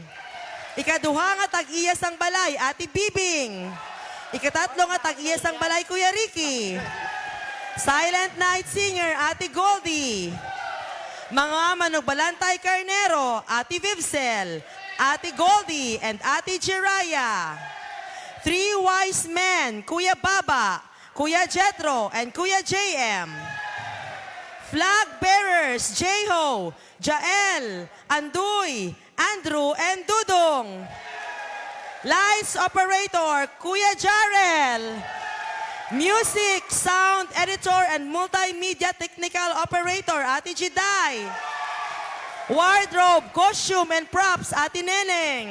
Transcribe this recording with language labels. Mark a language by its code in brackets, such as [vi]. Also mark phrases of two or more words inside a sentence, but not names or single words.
[hil] Ikaduha nga tag-iya sang balay, Ate Bibing. Ikatatlo nga tag-iya sang balay, Kuya Ricky. [en] Silent Night Singer, Ate Goldie. [hil] Mga manugbalantay karnero, Ate Vivsel, Ate Goldie, and Ate Jiraya. [en] Three wise men, Kuya Baba, Kuya Jetro, and Kuya JM. Flag bearers, Jeho, Jael, Anduy, Andrew, and Dudong. Lights operator, Kuya Jarel. Music, sound editor, and multimedia technical operator, Ate Jiday. Wardrobe, costume, and props, Ate Neneng.